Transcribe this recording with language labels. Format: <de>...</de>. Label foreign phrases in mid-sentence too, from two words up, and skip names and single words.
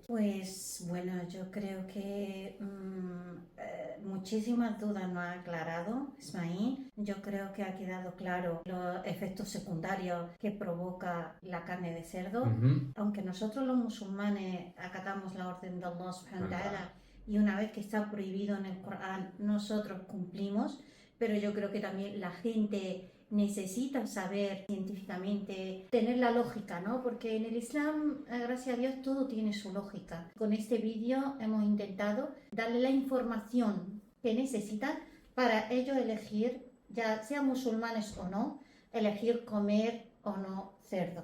<es>Pues bueno, yo creo que muchísimas dudas nos ha aclarado Ismail. Yo creo que ha quedado claro los efectos secundarios que provoca la carne de cerdo. Aunque nosotros los musulmanes acatamos la orden de</es> <ar>الله سبحانه وتعالى</ar> <es>y una vez que está prohibido en el Corán, nosotros cumplimos, pero yo creo que también la gente necesita saber científicamente, tener la lógica, ¿no? Porque en el Islam, gracias a Dios, todo tiene su lógica. Con este vídeo hemos intentado darle la información que necesitan para ellos elegir, ya sean musulmanes o no, elegir comer o no cerdo.</es>